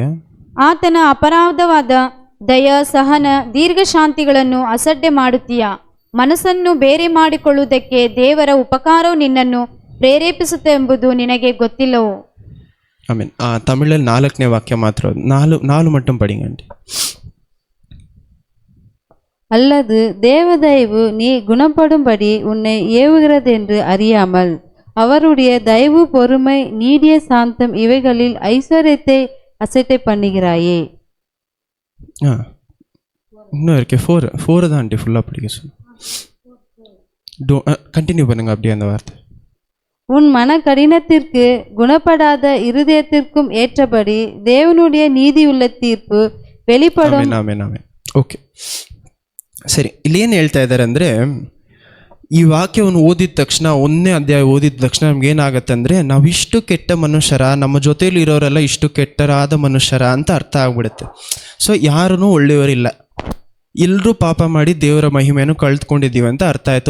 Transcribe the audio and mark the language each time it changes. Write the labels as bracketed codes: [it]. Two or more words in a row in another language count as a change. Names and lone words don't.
[kn] ಆತನ ಅಪರಾಧವಾದ ದಯ, ಸಹನ, ದೀರ್ಘ ಶಾಂತಿಗಳನ್ನು ಅಸಡ್ಡೆ ಮಾಡುತ್ತೀಯಾ? ಮನಸ್ಸನ್ನು ಬೇರೆ ಮಾಡಿಕೊಳ್ಳುವುದಕ್ಕೆ ದೇವರ ಉಪಕಾರವು ನಿನ್ನನ್ನು ಪ್ರೇರೇಪಿಸುತ್ತೆಂಬುದು ನಿನಗೆ ಗೊತ್ತಿಲ್ಲವೋ? ಆಮೇನ್. ತಮಿಳಲ್ಲಿ 4ನೇ ವಾಕ್ಯ ಮಾತ್ರ [ta] 4 மட்டும் படிங்க ஆண்டி. அல்லது தேவதயவு நீ குணப்படும்படி உன்னை ஏவுகிறது என்று அறியாமல் அவருடைய தயவு, பொறுமை, நீடிய சாந்தம் இவைகளில் ஐஸ்வர்யத்தை அசட்டை பண்ணுகிறாயே. இன்னும் இருக்கே 4 தான் ஆண்டி ஃபுல்லாக படிக்க சொல்லு. கண்டினியூ பண்ணுங்க அப்படியே அந்த வார்த்தை. உன் மன கடினத்திற்கு குணப்படாத இருதயத்திற்கும் ஏற்றபடி தேவனுடைய நீதியுள்ள தீர்ப்பு வெளிப்படும். [kn] ಓಕೆ, ಸರಿ. ಇಲ್ಲಿ ಏನು ಹೇಳ್ತಾ ಇದ್ದಾರೆ ಅಂದರೆ, ಈ ವಾಕ್ಯವನ್ನು ಓದಿದ ತಕ್ಷಣ, 1ನೇ ಅಧ್ಯಾಯ ಓದಿದ ತಕ್ಷಣ ನಮ್ಗೆ ಏನಾಗುತ್ತೆ ಅಂದರೆ, ನಾವಿಷ್ಟು ಕೆಟ್ಟ ಮನುಷ್ಯರ, ನಮ್ಮ ಜೊತೆಲಿ ಇರೋರೆಲ್ಲ ಇಷ್ಟು ಕೆಟ್ಟರಾದ ಮನುಷ್ಯರ ಅಂತ ಅರ್ಥ ಆಗ್ಬಿಡುತ್ತೆ. ಸೊ ಯಾರೂ ಒಳ್ಳೆಯವರಿಲ್ಲ, ಎಲ್ಲರೂ ಪಾಪ ಮಾಡಿ ದೇವರ ಮಹಿಮೆಯನ್ನು ಕಳೆದುಕೊಂಡಿದ್ದೀವಿ ಅಂತ ಅರ್ಥ ಆಯ್ತು.